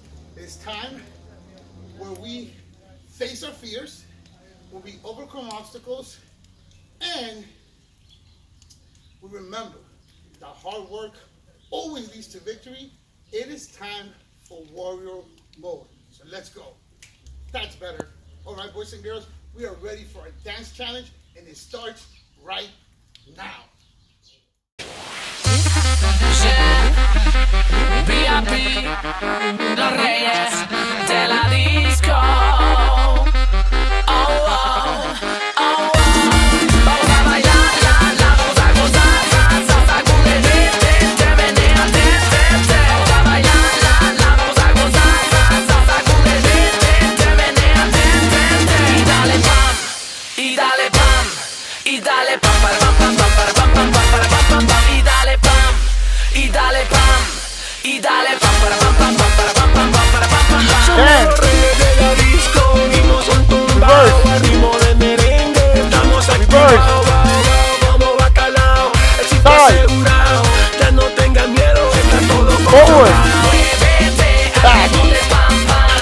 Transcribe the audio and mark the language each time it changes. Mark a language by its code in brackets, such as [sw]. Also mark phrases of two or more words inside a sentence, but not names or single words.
[en] It is time where we face our fears, where we overcome obstacles, and we remember that hard work always leads to victory. It is time for warrior mode. So let's go. That's better. All right, boys and girls, we are ready for a dance challenge, and it starts right now. [es] VIP, los reyes de la disco. Oh, oh, oh, oh. Vamos a bailar, vamos a gozar, salsa, sacude, te menea, te. Vamos a bailar, vamos a gozar, salsa, sacude, te menea, te. Y dale pam, y dale pam, y dale pam, para pam, pam, pam, para pam, pam, pam, para pam, pam, pam, y dale pam, y dale pam. Y dale pam para pam pam pam para pam pam pam para pam pam pam. Somos los reyes de la disco, ritmos son tumbados, al ritmo de merengue, estamos activados, vamos bacalao, éxito asegurado, ya no tengan miedo, está todo controlado. Muévete al ritmo de pam pam,